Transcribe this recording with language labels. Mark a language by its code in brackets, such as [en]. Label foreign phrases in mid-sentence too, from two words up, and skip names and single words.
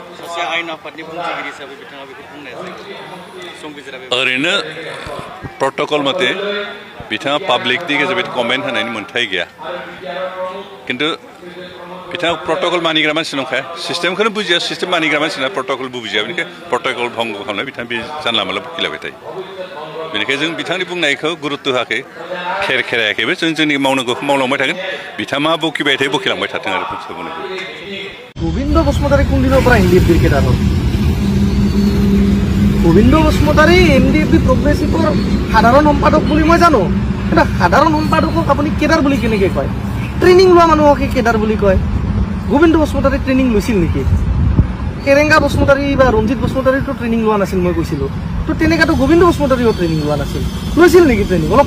[brx] ओरैनो प्रट'कल मथे बिथाङा पाब्लिकनि गेजेराव कमेन्ट होनायनि मोन्थाय गैया खिन्थु बिथाङा प्रट'कल मानिग्रा मानसि नंखाया सिस्टेमखौनो बुजिया सिस्टेम मानिग्रा मानसिना प्रट'कल बुजिया बेनिखायनो प्रट'कल भंग खालामनाय बिथाङा बे जानला मोनला बुखिलायबाय थायो बेनिखायनो जों बिथांनि बुंनायखौ गुरुत्व होआखै खेरायाखैबो जों जोंनि मावनांगौखौ मावलांबाय थागोन बिथाङा मा बखिबाय थायो बखिलांबाय थाथों आरो [as] गोविंद बसुमतारी কোন দিনৰ পৰা এনডিএফবিৰ কেডাৰত গোবিন্দ বসুমতাৰী এনডিএফবি প্ৰগ্ৰেছিভৰ সাধাৰণ সম্পাদক বুলি মই জানো এটা সাধাৰণ সম্পাদকক আপুনি কেডাৰ বুলি কেনেকৈ কয় ট্ৰেইনিং লোৱা মানুহকে কেডাৰ বুলি কয় গোবিন্দ বসুমতাৰী ট্ৰেইনিং লৈছিল নেকি কেৰেংগা বসুমতাৰী বা ৰঞ্জিত বসুমতাৰীতো ট্ৰেইনিং লোৱা নাছিল মই কৈছিলোঁ তো তেনেকাতো গোবিন্দ বসুমতাৰীও ট্ৰেইনিং লোৱা নাছিল লৈছিল নেকি ট্ৰেইনিং অলপ